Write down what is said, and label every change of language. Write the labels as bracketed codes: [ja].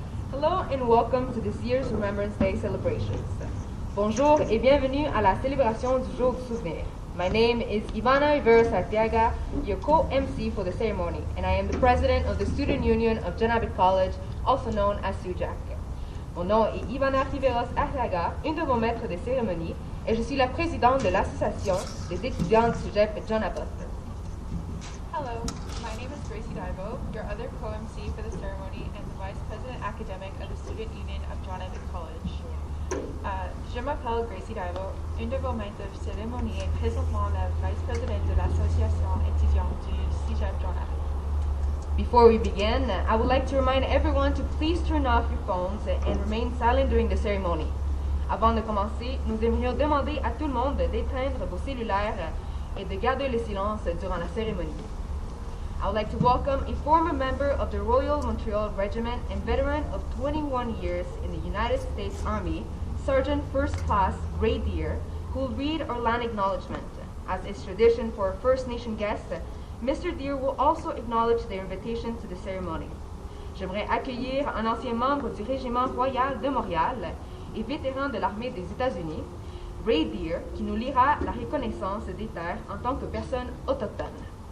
[en] Hello and welcome to this year's Remembrance Day celebrations. [fr] Bonjour et bienvenue à la célébration du jour du souvenir. [en] My name is Ivana Rivera-Sartiaga, your co-MC for the ceremony, and I am the president of the Student Union of John Abbott College, also known as JAC. [fr] Mon nom est Ivana Rivera-Sartiaga, une de vos maîtres de cérémonie, et je suis la présidente de l'association des étudiants du Cégep John Abbott. [en] Hello, my name is Gracie Divo, your other co-MC for the ceremony and the Vice President Academic of the Student Union of John Abbott College. [fr] Je m'appelle Gracie Divo, une de vos maîtres de cérémonie et présentement la Vice Presidente de l'Association étudiante du Cégep John Abbott. [en] Before we begin, I would like to remind everyone to please turn off your phones and remain silent during the ceremony. [fr] Avant de commencer, nous aimerions demander à tout le monde d'éteindre vos cellulaires et de garder le silence durant la cérémonie. [en] I would like to welcome a former member of the Royal Montreal Regiment and veteran of 21 years in the United States Army, Sergeant First Class Ray Deere, who will read our land acknowledgement. As is tradition for our First Nation guests, Mr. Deere will also acknowledge their invitation to the ceremony. [fr] J'aimerais accueillir un ancien membre du Régiment Royal de Montréal et vétéran de l'Armée des États-Unis, Ray Deere, qui nous lira la reconnaissance des terres en tant que personne autochtone.